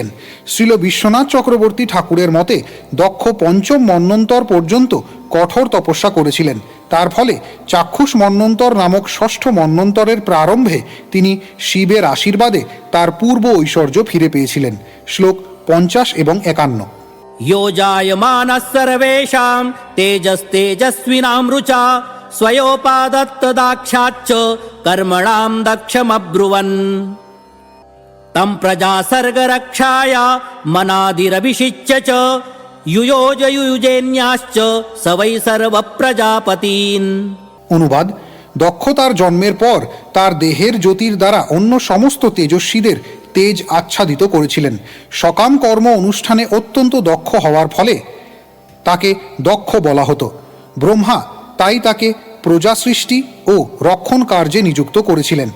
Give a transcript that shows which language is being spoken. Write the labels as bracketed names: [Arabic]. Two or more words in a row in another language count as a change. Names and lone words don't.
[Bangla] শ্রীল বিশ্বনাথ চক্রবর্তী ঠাকুরের মতে দক্ষ পঞ্চম মন্বন্তর পর্যন্ত কঠোর তপস্যা করেছিলেন। তার ফলে চাক্ষুষ মন্বন্তর নামক ষষ্ঠ মন্বন্তরের প্রারম্ভে তিনি শিবের আশীর্বাদে তার পূর্ব ঐশ্বর্য ফিরে পেয়েছিলেন। শ্লোক 50 এবং 51। [Sanskrit] यो जायमानः सर्वेषां तेजस्तेजस्विनां रुचा स्वयोपादत्तदाक्षाच्च कर्मणां दक्षमब्रुवन् तं प्रजासर्गरक्षाय मनादिरभिषिच्य च युयोजयुयुजेन्याश्च स वै सर्वप्रजापतीन्। [Bangla] অনুবাদ: দক্ষ তার জন্মের পর তার দেহের জ্যোতির দ্বারা অন্য সমস্ত তেজস্বীদের তেজ আচ্ছাদিত করেছিলেন। সকাম কর্ম অনুষ্ঠানে অত্যন্ত দক্ষ হওয়ার ফলে তাকে দক্ষ বলা হতো। ব্রহ্মা তাই তাকে প্রজা সৃষ্টি ও রক্ষণ কার্যে নিযুক্ত করেছিলেন।